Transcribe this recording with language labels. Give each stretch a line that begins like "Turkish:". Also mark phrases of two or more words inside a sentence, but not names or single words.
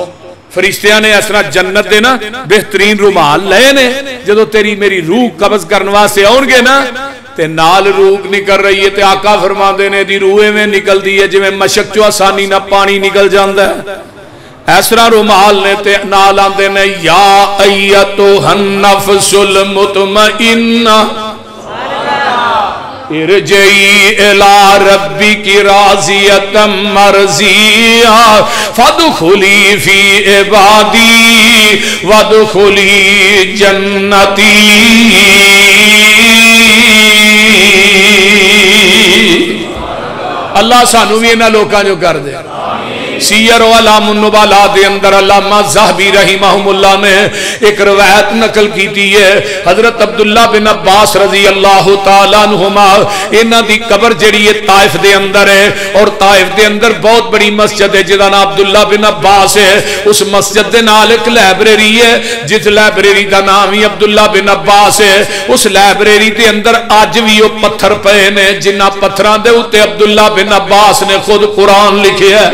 Punjabi: فرشتیاں نے اس طرح جنت دے نا بہترین رومال لئے نے، جدوں تیری میری روح قبض کرنے واسطے آؤنگے نا، تے نال روح نکل رہی ہے، تے آقا فرماندے نے دی روح میں نکلتی ہے جیویں مشک چو آسانی نا پانی نکل جاتا ہے، اس طرح رومال نے تے نال آندے نے
Arabic: يا أيتها النفس المطمئنة ارجعي إلى ربك راضية مرضية فادخلي في عبادي وادخلي جنتي.
Punjabi: اللہ سانوں بھی انہاں لوکاں جو کر دے. سیر و علام النبلاء دے اندر علامہ ذہبی رحمہم اللہ نے ایک روایت نقل کی دی ہے، حضرت عبداللہ بن عباس رضی اللہ تعالیٰ عنہما انہاں دی قبر جڑی ہے طائف دے اندر ہے، اور طائف دے اندر بہت بڑی مسجد ہے جدا نام عبداللہ بن عباس ہے، اس مسجد دے نال ایک لائبریری ہے جس لائبریری دا نام ہی عبداللہ بن عباس ہے، اس لائبریری دے اندر آج بھی وہ پتھر پے نے جنہ پتھران دے ہوتے عبداللہ بن عباس نے خود قرآن لکھے ہے۔